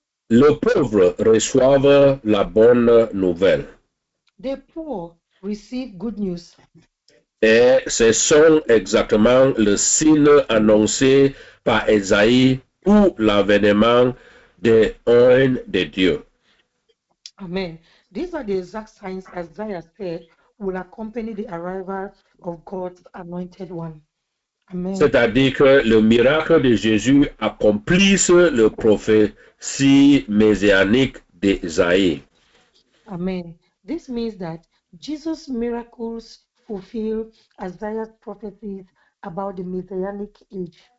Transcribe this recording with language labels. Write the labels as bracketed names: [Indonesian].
[French] Les pauvres reçoivent la bonne nouvelle. [English] The poor receive good news. [French] Et ce sont exactement le signe annoncé par Ésaïe pour l'avènement de un de Dieu. Amen. [English] These are the exact signs Isaiah said will accompany the arrival of God's anointed one. Amen. [French] C'est-à-dire que le miracle de Jésus accomplisse le prophétie messianique d'Ésaïe. Amen. [English] This means that Jesus' miracles fulfill Isaiah's prophecies about the messianic age.